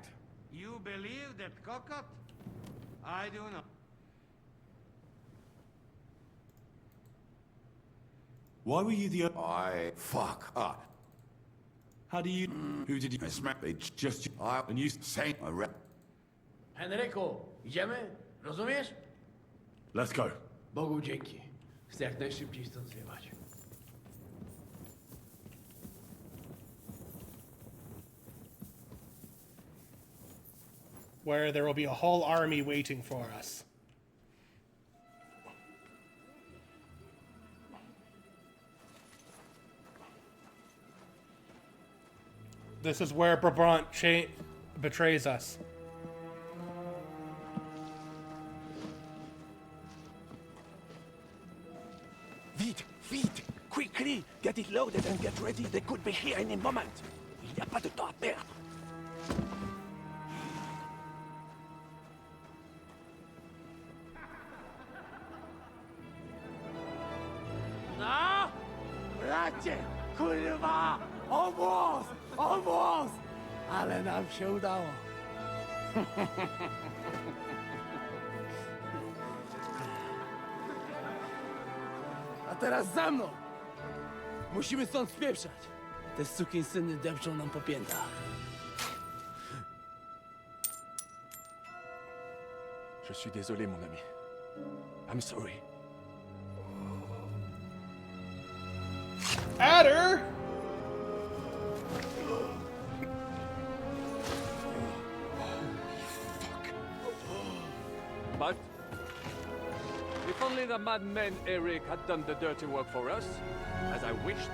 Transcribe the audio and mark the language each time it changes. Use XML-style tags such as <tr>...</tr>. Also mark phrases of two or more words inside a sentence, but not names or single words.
<en>You believe that cockot? I do not. Why were you the... Fuck up. How do you... Who did you... It's just... And you say...</en> <pl>Henryku, idziemy? Rozumiesz?</pl> <en>Let's go.</en> <pl>Bogu dzięki. Chcę jak najszybciej stąd zjechać.</pl> <en>Where there will be a whole army waiting for us. This is where Brabant betrays us. Vite! Quickly! Get it loaded and get ready. They could be here any moment.</en> <fr>Il n'y a pas de temps à perdre.</fr> <en>No!</en> <pl>Bracie! Kurwa!</pl> <en>Almost! Almost!</en> <pl>Ale nam się udało. A teraz za mną! Musimy stąd spieprzać. Te sukinsyny depczą nam po piętach.</pl> <fr>Je suis désolé, mon ami.</fr> <en>I'm sorry. Adder! But If only the madman Eric had done the dirty work for us, as I wished.</en>